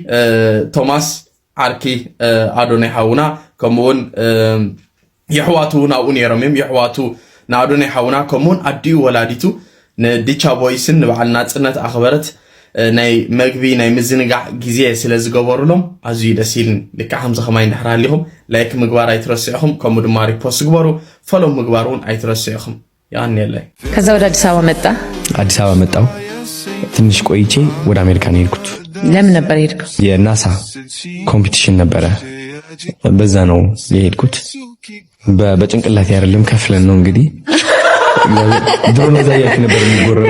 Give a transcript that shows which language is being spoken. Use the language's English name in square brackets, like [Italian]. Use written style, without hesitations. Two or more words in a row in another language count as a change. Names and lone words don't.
[Tigrinya] ቶማስ ዓርኪ ኣዶናይ ሓውና ከምኡውን የሕዋቱ እውን ኣብኡ ነይሮም እዮም የሕዋቱ ንኣዶናይ ሓውና ከምኡውን ኣዲኡ ወላዲቱ ንዲቻ ቦይስን ንበዓል ናፅነት ኣኽበረት ናይ መግቢ ናይ ምዝንጋዕ ግዜ ስለ ዝገበሩሎም ኣዝዩ ደስ ይልኒ ልክዕ ከምዚ ከማይ እንድሕር ሃሊኹም ላይክ ምግባር ኣይትረስዕኹም ከምኡ ድማ ሪፖስት ግበሩ ፈሎ ምግባር እውን ኣይትረስዕኹም ያኔለይ [Amharic] ከዛ ወደ አዲስ አበባ መጣ አዲስ አበባ መጣው ትንሽ ቆይቼ ወደ አሜሪካ ነው የሄድኩት ለምን ነበር የሄድከው የናሳ ኮምፒቲሽን ነበረ በዛ ነው የሄድኩት በጭንቅላት አይደለም ከፍለን ነው እንግዲህ ድሮ ነው ዛያክ ነበር የሚጎረረው።